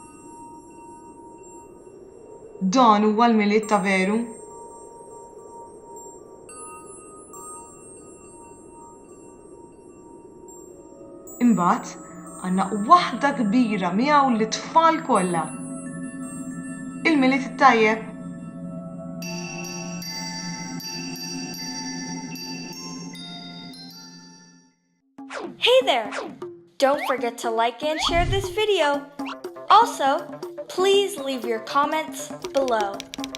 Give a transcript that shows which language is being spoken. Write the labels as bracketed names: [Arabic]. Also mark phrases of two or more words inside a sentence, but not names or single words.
[Maltese] Dan huwa l-Milied ta' veru? Imbagħad għandna waħda kbira miegħu l-tfal kollha. Il-Milied it-tajjeb. [English] Hey there! Don't forget to like and share this video. Also, please leave your comments below.